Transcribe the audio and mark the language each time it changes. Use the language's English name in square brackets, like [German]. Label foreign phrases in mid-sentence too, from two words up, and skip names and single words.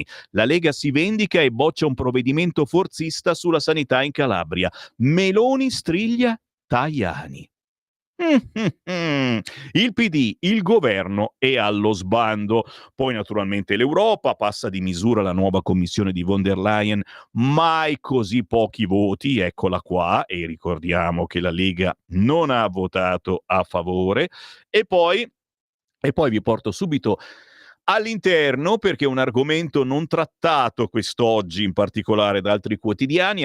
[Italian] La Lega si vendica e boccia un provvedimento forzista sulla sanità in Calabria. Meloni striglia Tajani. Il PD, il governo è allo sbando. Poi naturalmente l'Europa passa di misura la nuova commissione di von der Leyen, mai così pochi voti, eccola qua, e ricordiamo che la Lega non ha votato a favore. E poi vi porto subito all'interno, perché è un argomento non trattato quest'oggi, in particolare da altri quotidiani.